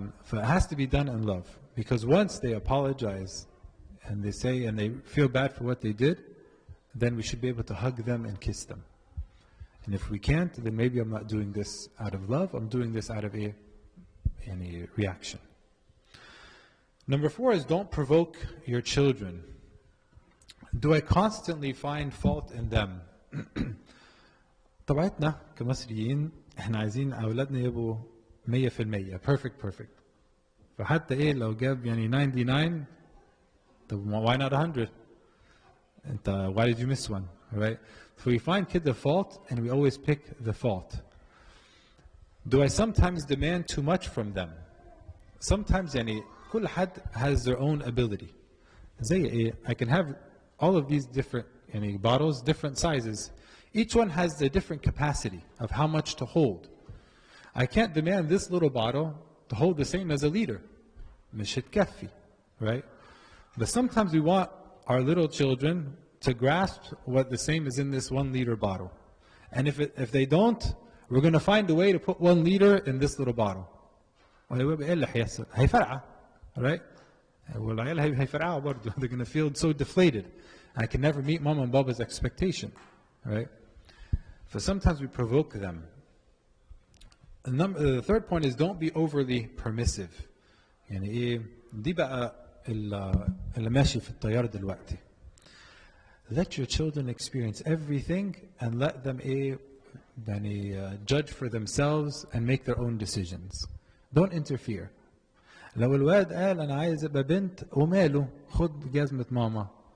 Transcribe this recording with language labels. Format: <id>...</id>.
<en>So it has to be done in love. Because once they apologize and they say and they feel bad for what they did, then we should be able to hug them and kiss them. And if we can't, then maybe I'm not doing this out of love, I'm doing this out of a reaction. Number 4 is don't provoke your children. Do I constantly find fault in them?</en> <ar>طبيعتنا كمصريين احنا عايزين اولادنا يبقوا 100% perfect. فحتى ايه لو جاب يعني 99 طب</ar> <en>why not 100? انت why did you miss one, right? So we find kid the fault and we always pick the fault. Do I sometimes demand too much from them? Sometimes يعني</en> <ar>كل حد</ar> <en>has their own ability.</en> <ar>زي ايه</ar> <en>I can have all of these different bottles, different sizes. Each one has a different capacity of how much to hold. I can't demand this little bottle to hold the same as a liter.</en> <ar>مش هتكفي, right?</ar> <en>But sometimes we want our little children to grasp what the same is in this 1 liter bottle. And if they don't, we're going to find a way to put 1 liter in this little bottle.</en> <ar>ايه اللي هيحصل؟ هيفرقع, right? والعيال هيفرقعوا برضه.</ar> <en>They're going to feel so deflated. I can never meet mom and baba's expectation, right? So sometimes we provoke them. The third point is don't be overly permissive.</en> <ar>يعني ايه دي بقى اللي ماشي في التيار دلوقتي.</ar> <en>Let your children experience everything and let them يعني judge for themselves and make their own decisions. Don't interfere.</en> <ar>لو الواد قال انا عايز ابقى بنت وماله، خد جزمة ماما.</ar>